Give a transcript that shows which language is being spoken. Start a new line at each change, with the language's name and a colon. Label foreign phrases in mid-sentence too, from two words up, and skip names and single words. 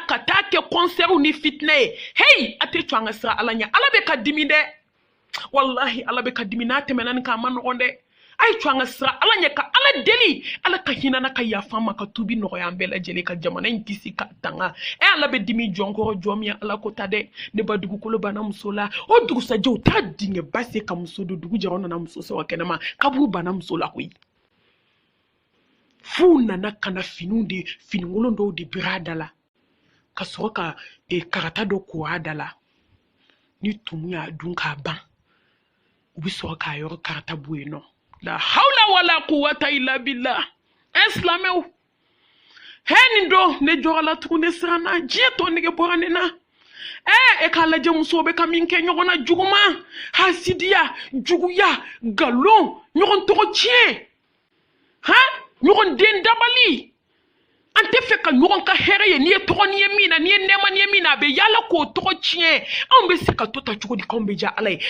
Bambara: ka taa kɛ kɔnsɛriw ni fitinɛ ye hey a tɛ cɔ an ka siran ala ɲɛ ala bɛ ka dimi dɛ wallahi ala bɛ ka dimi n'a tɛmɛna nin kan a ma nɔgɔn dɛ a ye cɔ an ka siran ala ɲɛ ka ala deli ala ka hinɛ na ka yafa ma ka tubi nɔgɔya an bɛɛ lajɛlen ka jamana in kisi ka tanga ala bɛ dimi jɔn kɔrɔ jɔn min ye ala ko ta dɛ ne ba dugukolo banna muso la o dugusajɛ u t'a dingɛ ba se ka muso don dugu jɛra nana muso sɔrɔ kɛnɛma kaburu banna muso la koyi f'u nana ka na finikolon dɔw de biri a da la ka sɔrɔ ka karata dɔ ko a da la ni tumu y'a dun k'a ban u bɛ sɔrɔ k'a yɔrɔ karata bɔ yen nɔ
Arabic: لا حول ولا قوة إلا بالله
Bambara: silamɛw nin don ne jɔra la tugun ne siranna diɲɛ tɔ nege bɔra ne na e k'a lajɛ musow bɛ ka min kɛ ɲɔgɔn na juguman hasidiya juguya nkalon ɲɔgɔn tɔgɔ tiɲɛ ɲɔgɔn den dabali an tɛ fɛ ka ɲɔgɔn ka hɛrɛ ye n'i ye tɔgɔ n'i ye min na n'i ye nɛɛma n'i ye min na a bɛ yala k'o tɔgɔ tiɲɛ anw bɛ se ka to ta cogo di k'anw bɛ diya ala ye